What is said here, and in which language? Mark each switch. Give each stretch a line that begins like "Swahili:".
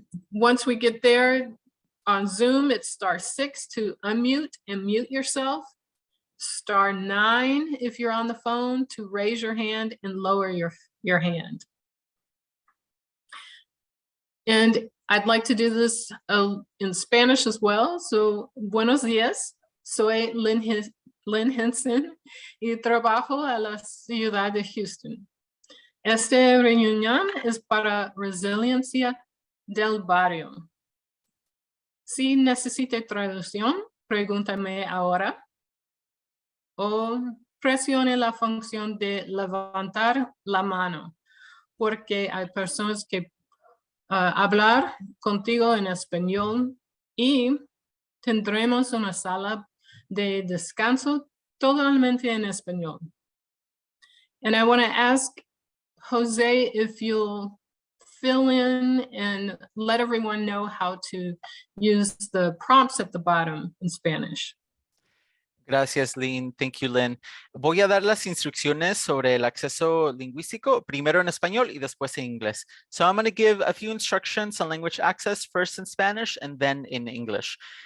English: Once we get there on Zoom, it's *6 to unmute and mute yourself. *9 if you're on the phone to raise your hand and lower your hand. And I'd like to do this in Spanish as well.
Spanish: So, buenos días. Soy Lynn Henson y trabajo a la ciudad de Houston. Esta reunión es para resiliencia del barrio. Si necesita traducción, pregúntame ahora o presione la función de levantar la mano, porque hay personas que hablar contigo en español, y tendremos una sala de descanso totalmente en español.
English: And I want to ask Jose if you'll fill in and let everyone know how to use the prompts at the bottom in Spanish.
Spanish: Gracias, Lynn.
English: Thank you, Lynn.
Spanish: Voy a dar las instrucciones sobre el acceso lingüístico, primero en español y después en inglés.
English: So I'm going to give a few instructions on language access, first in Spanish and then in English.